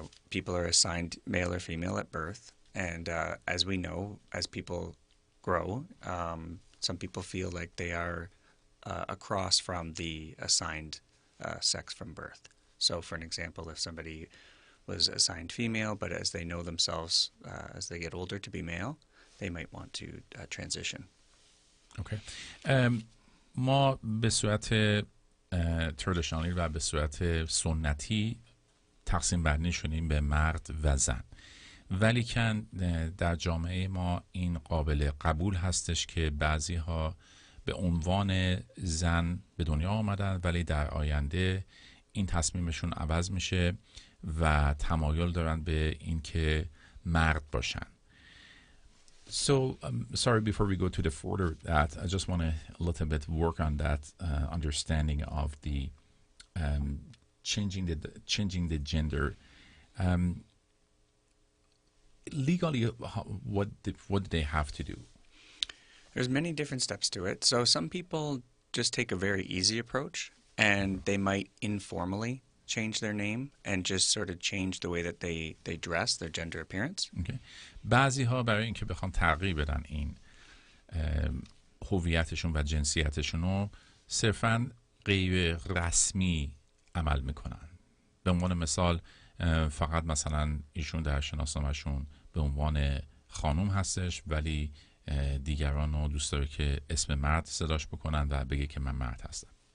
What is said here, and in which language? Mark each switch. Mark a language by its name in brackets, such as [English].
[English] People are assigned male or female at birth. And as we know, as people grow, some people feel like they are across from the assigned sex from birth. So for an example, if somebody was assigned female, but as they know themselves, as they get older to be male, they might want to transition. Okay. [Persian] ما به صورت تردشنالی و به صورت سنتی تقسیم بندی شدیم به مرد و زن، ولیکن در جامعه ما این قابل قبول هستش که بعضی ها به عنوان زن به دنیا آمدن ولی در آینده این تصمیمشون عوض میشه و تمایل دارن به این که مرد باشن. [English] So, sorry, before we go to the further that, I just want to a little bit work on that understanding of the changing the gender. Legally, what do they have to do? There's many different steps to it. So some people just take a very easy approach, and they might informally change their name and just sort of change the way that they dress, their gender appearance. Okay. [Persian] بعضی ها برای اینکه بخوان تغییر بدن این هویتشون و جنسیتشون رو صرفاً غیر رسمی عمل میکنن. به عنوان مثال فقط مثلا ایشون در شناسنامه‌شون به عنوان خانم هستش ولی دیگران رو دوست داره که اسم مرد صداش بکنن و بگه که من مرد هستم.